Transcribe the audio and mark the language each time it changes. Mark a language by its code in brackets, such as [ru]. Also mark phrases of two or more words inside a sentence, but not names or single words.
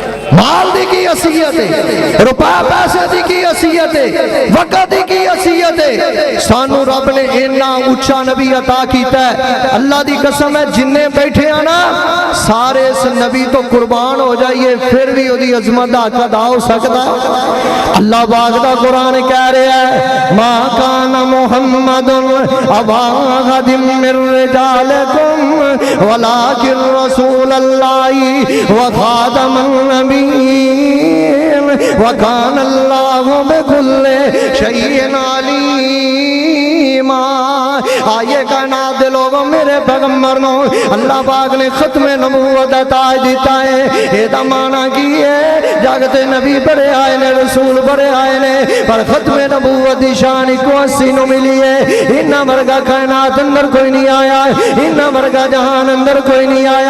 [pa] مال دی کی حیثیت ہے، روپیہ پیسے دی کی حیثیت ہے، وقت دی کی حیثیت ہے. سانوں رب نے اِنّا اُچا نبی عطا کیتا ہے. اللہ دی قسم ہے جنے بیٹھے ہیں نا سارے اس نبی تو قربان ہو جائیے پھر بھی اوہدی عظمت دا حق ادا ہو سکتا ہے. اللہ پاک دا قرآن کہہ رہا ہے [ar] ما كان محمد أبا أحد من رجالكم ولكن رسول الله وخاتم النبيين وكان الله بكل شيء عليما. [pa] آئیے کائنات دے لوگوں میرے پیغمبر نوں اللہ پاک نے ختم نبوت دا تاج دتا ہے. ایدا معنی کی ہے جگتے نبی بڑے آئے نے رسول بڑے آئے نے پر ختم نبوت دی شان اکو اسی نوں ملی ہے. اِنّا ورگا کائنات اندر کوئی نہیں آیا، اِنّا ورگا جہان اندر کوئی نہیں آیا.